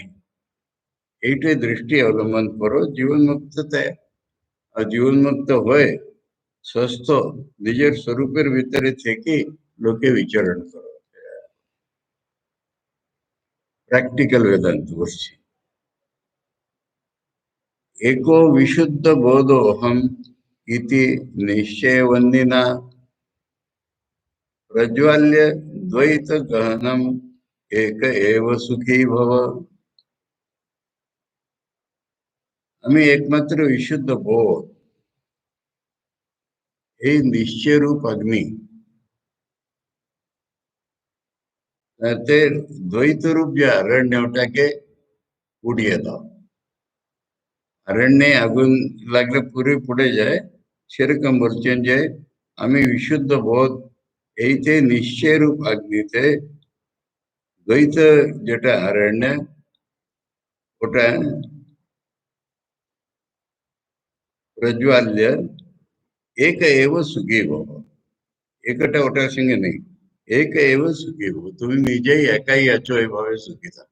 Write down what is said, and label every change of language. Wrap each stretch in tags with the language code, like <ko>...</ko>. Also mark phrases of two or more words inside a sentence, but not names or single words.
<bn>এইটাই দৃষ্টি অবলম্বন করো জীবন মুক্ততে। আর জীবন মুক্ত হয়ে সুস্থ নিজের স্বরূপের ভিতরে থেকে লোকে বিচরণ করো। প্র্যাকটিক্যাল বেদান্ত বলছি।</bn> <sa>एको विशुद्ध बोधोहम इति निश्चयवन्निना प्रज्वाल्य द्वैत गहनम एक एव सुखी भव।</sa> <bn>আমি একমাত্র বিশুদ্ধ বোধ, এই নিশ্চয় রূপ অগ্নি, তাতে দ্বৈত রূপ যে অরণ্য, ওটাকে উড়িয়ে দাও। অরণ্যে আগুন লাগলে পুরে পুড়ে যায়, সেরকম বলছেন যে আমি বিশুদ্ধ বোধ, এইতে নিশ্চয় রূপ অগ্নিতে দ্বৈত যেটা অরণ্য, ওটা প্রজ্বাল্য</bn> <sa>एक एव सुखी भव।</sa> <bn>একটা ওটার সঙ্গে নেই,</bn> <sa>এক এव সুখী ভব,</sa> <bn>তুমি নিজেই একাই আছো, এভাবে সুখী থাকো।</bn>